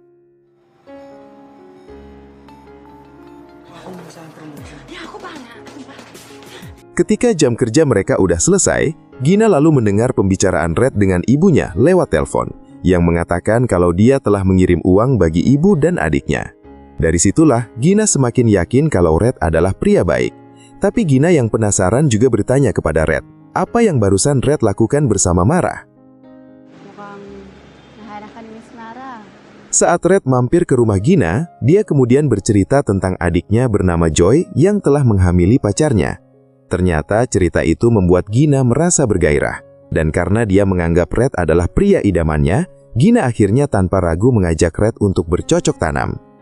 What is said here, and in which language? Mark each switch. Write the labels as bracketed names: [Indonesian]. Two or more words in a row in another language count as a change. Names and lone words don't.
[Indonesian] Ketika jam kerja mereka udah selesai, Gina lalu mendengar pembicaraan Red dengan ibunya lewat telepon, yang mengatakan kalau dia telah mengirim uang bagi ibu dan adiknya. Dari situlah, Gina semakin yakin kalau Red adalah pria baik. Tapi Gina yang penasaran juga bertanya kepada Red, apa yang barusan Red lakukan bersama Mara? [Filipino] Mukhang naharap ka ni Miss Mara. [Indonesian] Saat Red mampir ke rumah Gina, dia kemudian bercerita tentang adiknya bernama Joy yang telah menghamili pacarnya. Ternyata cerita itu membuat Gina merasa bergairah. Dan karena dia menganggap Red adalah pria idamannya, Gina akhirnya tanpa ragu mengajak Red untuk bercocok tanam.